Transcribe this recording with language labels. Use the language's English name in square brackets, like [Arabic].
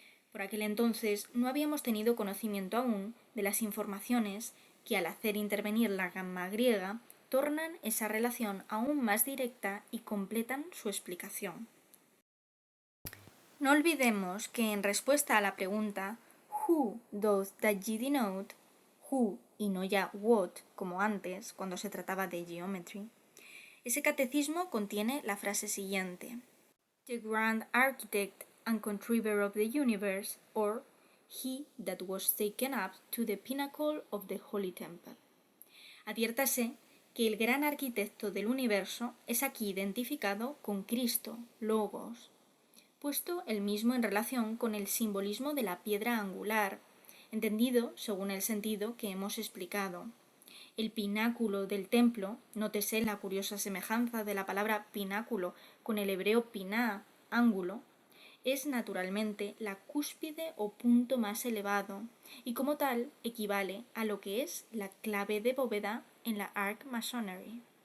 [Spanish] Por aquel entonces no habíamos tenido conocimiento aún de las informaciones que al hacer intervenir la gamma griega tornan esa relación aún más directa y completan su explicación. No olvidemos que en respuesta a la pregunta [English] Who does that ye denote? [Spanish] Who y no ya what, como antes, cuando se trataba de geometry, ese catecismo contiene la frase siguiente: [English] the grand architect and contriver of the universe, or he that was taken up to the pinnacle of the holy temple. [Spanish] Adviértase que el gran arquitecto del universo es aquí identificado con Cristo, Logos, puesto el mismo en relación con el simbolismo de la piedra angular, entendido según el sentido que hemos explicado. El pináculo del templo, nótese la curiosa semejanza de la palabra pináculo con el hebreo piná, ángulo, es naturalmente la cúspide o punto más elevado y como tal equivale a lo que es la clave de bóveda en la Arc Masonry.